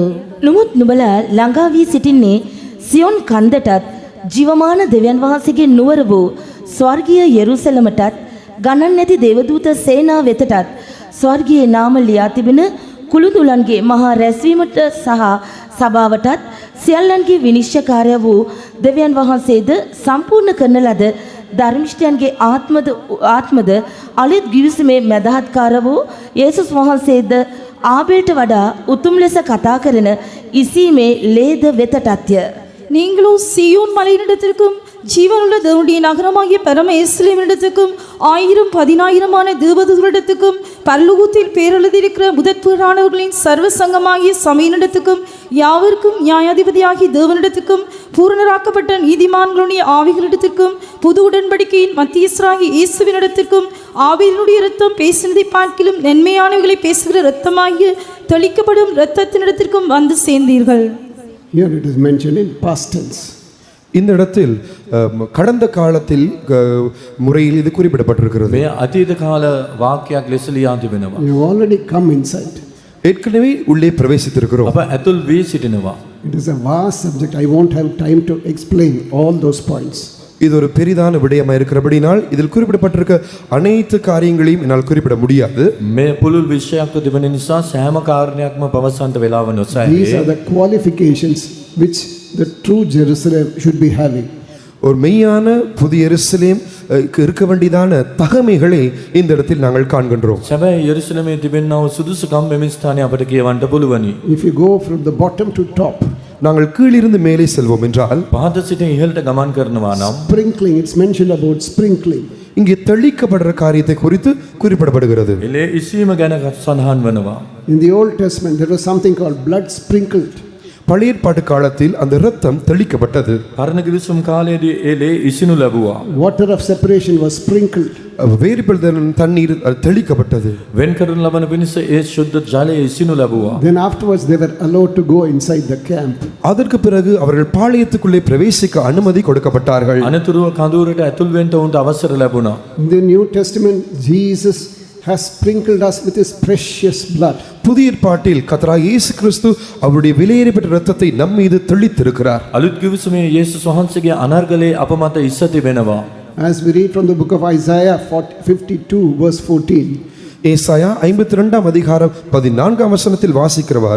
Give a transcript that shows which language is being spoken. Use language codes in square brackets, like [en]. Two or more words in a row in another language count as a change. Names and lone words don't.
[si] නුමුත් නුඹලා ළඟා වී සිටින්නේ සියොන් කන්දටත් ජීවමාන දෙවියන් වහන්සේගේ නුවර වූ ස්වර්ගීය යෙරුසලමටත් ගණන් නැති දේවදූත සේනා වෙතටත් ස්වර්ගීය නාම ලියා තිබෙන කුළුදුලන්ගේ මහා රැස්වීමට සහ සභාවටත් සියල්ලන්ගේ විනිශ්චයකාරය වූ දෙවියන් වහන්සේද සම්පූර්ණ කරන ලද ධර්මිෂ්ඨයන්ගේ ආත්මද අලෙත් ගිවිසුමේ මැදහත්කාර වූ යේසුස් වහන්සේද ආබේලට වඩා උතුම් ලෙස කතා කරන ඉසීමේ ලේද වෙතටත්ය. [ta] நீங்களோ சீயோன் மலையினிடத்திற்கும் ஜீவனுள்ள தேவனுடைய நகரமாகிய பரம எருசலேமினிடத்துக்கும் 1000-10,000 தேவதூதரிடத்துக்கும் பரலோகத்தில் பேரெழுதியிருக்கிற முதற்பேறானவர்களின் சர்வ சங்கமாகிய சபையினிடத்துக்கும் யாவருக்கும் நியாயாதிபதியாகிய தேவனிடத்துக்கும் பூரணராக்கப்பட்ட நீதிமான்களுடைய ஆவிகளிடத்திற்கும் புது உடன்படிக்கையின் மத்தியஸ்தராகிய இயேசுவினிடத்திற்கும் ஆவியினுடைய இரத்தம் பேசினதை பார்க்கிலும் நன்மையானவைகளை பேசுகிற இரத்தமாகிய தெளிக்கப்படும் இரத்தத்தினிடத்திற்கும் வந்து சேர்ந்தீர்கள். [en] Here it is mentioned in past tense. [ta] இந்த இடத்தில் கடந்த காலத்தில் முறையில் இது குறிப்பிடப்பட்டிருக்கிறது. [si] මේ අතීත කාල වාක්‍යයක් ලෙස ලියා තිබෙනවා. [en] You already come inside. [ta] ஏற்கனவே உள்ளே பிரவேசித்திருக்கிறோம். [si] අප ඇතුල් වී සිටිනවා. [en] It is a vast subject. I won't have time to explain all those points. [ta] இது ஒரு பெரிதான விடயமா இருக்கிறபடினால் இதில் குறிப்பிடப்பட்டிருக்க அனைத்து காரியங்களையும் என்னால் குறிப்பிட முடியாது. [si] මේ පුළුල් විශ්යක් තිබෙන නිසා සෑම කාරණයක්ම පවසන්ට වෙලාව නොසෑහේ. [en] These are the qualifications which the true Jerusalem should be having. [ta] ஒரு மெய்யான புதிய எருசலேம் இருக்க வேண்டியதான தகமைகளை இந்த இடத்தில் நாங்கள் காண்கின்றோம். [si] සැබෑ යෙරුසලමේ තිබෙනා වූ සුදුසුකම් මෙම ස්ථානයේ අපට කියවන්න පුළුවනි. [en] If you go from the bottom to top, [ta] நாங்கள் கீழிருந்து மேலே செல்வோம் என்றால் [si] පහත සිට ඉහළට ගමන් කරනවා නම් [en] sprinkling, it's mentioned about sprinkling. [ta] இங்கே தெளிக்கப்படுற காரியத்தை குறித்து குறிப்பிடப்படுகிறது. [si] එලේ ඉසීම ගැන සඳහන් වනවා. [en] In the Old Testament, there was something called blood sprinkled. [ta] பழைய ஏற்பாட்டு காலத்தில் அந்த இரத்தம் தெளிக்கப்பட்டது. [si] පරණ කිවිසුම් කාලයේදී එලේ ඉසිනු ලැබුවා. [en] Water of separation was sprinkled. [ta] வேறுபடுதல் தண்ணீர் தெளிக்கப்பட்டது. [si] වෙන් කරන ලබන පිණිස ඒ ශුද්ධ ජලය ඉසිනු ලැබුවා. [en] Then afterwards they were allowed to go inside the camp. [ta] அதற்கு பிறகு அவர்கள் பாளையத்துக்குள்ளே பிரவேசிக்க அனுமதி கொடுக்கப்பட்டார்கள். [si] අනතුරුව කඳවුරට ඇතුල් වෙන්න උන්ට අවසර ලැබුණා. [en] In the New Testament, Jesus has sprinkled us with his precious blood. [ta] புதிய ஏற்பாட்டில் கர்த்தராகிய இயேசு கிறிஸ்து அவருடைய விலையேறப்பட்ட இரத்தத்தை நம் மீது தெளித்திருக்கிறார். [si] අලුත් කිවිසුමේ යේසුස් වහන්සේගේ අනර්ගලේ අප මත ඉස්ස තිබෙනවා. [en] As we read from the book of Isaiah 52 verse 14. [ta] ஏசாயா 52 அதிகாரம் 14 வசனத்தில் வாசிக்கிறவாறு